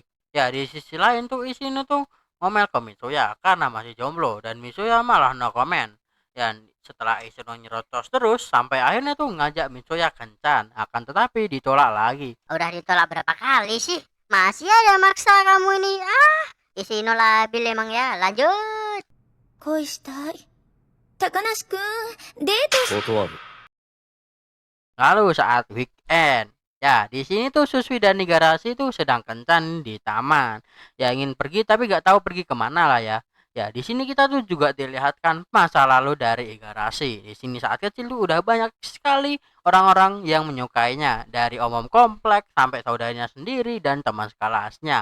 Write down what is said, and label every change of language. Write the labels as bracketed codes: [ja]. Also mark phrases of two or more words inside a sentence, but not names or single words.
[id] Ya, di sisi lain tuh Ishino tuh ngomel ke Mitsuya karena masih jomblo dan Mitsuya malah [en] no comment. [id] Dan setelah Ishino nyerocos terus sampai akhirnya tuh ngajak Mitsuya kencan, akan tetapi ditolak lagi. Udah ditolak berapa kali sih? Masih ada maksa kamu ini. Isi no labil emang ya. Lanjut. [ja] 恋したい。高梨くん、デート断る。 [id] Lalu saat weekend, ya di sini tuh Susui dan Igarashi tuh sedang kencan di taman. Ya ingin pergi tapi gak tahu pergi kemana lah ya. Ya di sini kita tuh juga dilihatkan masa lalu dari Igarashi. Di sini saat kecil tuh udah banyak sekali orang-orang yang menyukainya, dari om-om komplek sampai saudaranya sendiri dan teman sekelasnya.